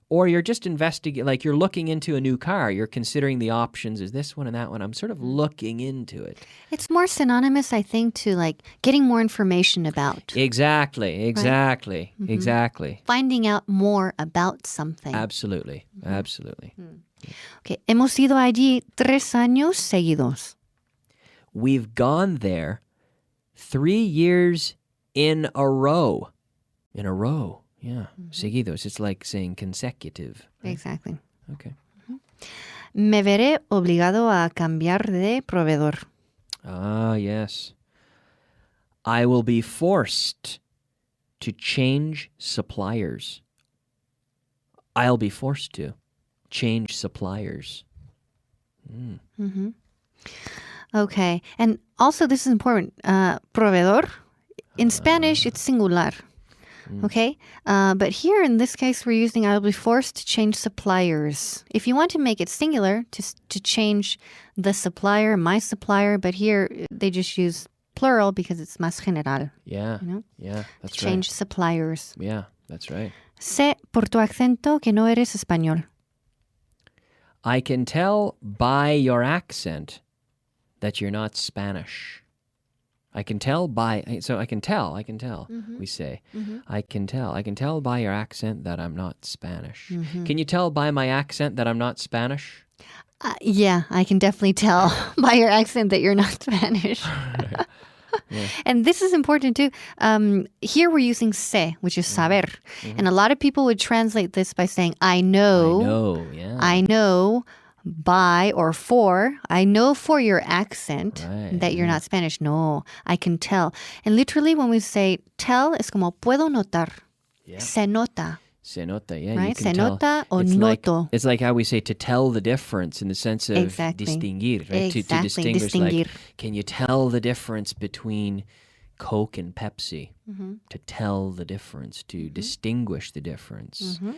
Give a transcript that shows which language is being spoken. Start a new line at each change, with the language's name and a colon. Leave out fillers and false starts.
English: Or you're just investigating, like you're looking into a new car. You're considering the options. Is this one and that one? I'm sort of looking into it. It's more synonymous, I think, to like getting more information about. Exactly. Exactly. Finding out more about something. Absolutely. Okay.
Spanish: Hemos ido allí 3 años seguidos.
English: We've gone there 3 years in a row. In a row. Yeah.
Spanish: Seguidos.
English: It's like saying consecutive. Right? Exactly. Okay.
Spanish: Me veré obligado a cambiar de proveedor.
English: Ah, yes. I will be forced to change suppliers. I'll be forced to change suppliers. Okay. And also, this is important. Proveedor, in Spanish, it's singular. Okay? But here, in this case, we're using I'll be forced to change suppliers. If you want to make it singular, to change the supplier, my supplier, but here they just use plural because it's
Spanish: más general.
English: Yeah. You know? Yeah, that's to change suppliers. Yeah, that's right.
Spanish: Sé por tu acento que no eres español.
English: I can tell by your accent that you're not Spanish. I can tell by, so I can tell, we say. I can tell by your accent that I'm not Spanish. Can you tell by my accent that I'm not Spanish? Yeah, I can definitely tell by your accent that you're not Spanish. Yeah. And this is important too. Here we're using sé, which is saber. And a lot of people would translate this by saying, I know, I know by or for. I know for your accent that you're not Spanish. No, I can tell. And literally when we say tell,
Spanish: es como puedo notar.
English: Yeah.
Spanish: Se nota. Se nota,
English: yeah. Right? You can
Spanish: Se nota o
English: it's
Spanish: noto.
English: It's like how we say to tell the difference in the sense of distinguir, right? To distinguish. Distinguir. Like, can you tell the difference between Coke and Pepsi? To tell the difference, to distinguish the difference.